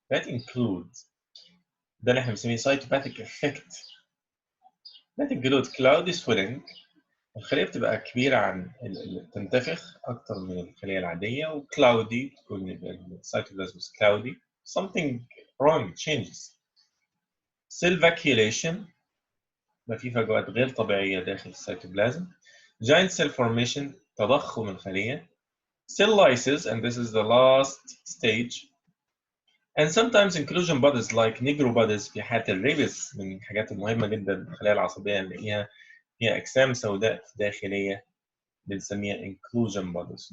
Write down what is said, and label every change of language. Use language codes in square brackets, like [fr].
[en] That includes [ar] ده اللي احنا بنسميه [en] cytopathic effect. That includes cloudy swelling [ar] الخلية بتبقى كبيرة عن تنتفخ أكتر من الخلية العادية، وكلاودي، تكون السيتوبلازم كلاودي. [en] something wrong changes. [ar] cell vacuolation، ما في فجوات غير طبيعية داخل السيتوبلازم. [en] giant cell formation، [ar] تضخم الخلية. [en] cell lysis، and this is the last stage. and sometimes inclusion bodies like negro bodies [ar] في حالة الريبس، من الحاجات المهمة جدا الخلايا العصبية نلاقيها فيها أجسام سوداء داخلية بنسميها inclusion bodies.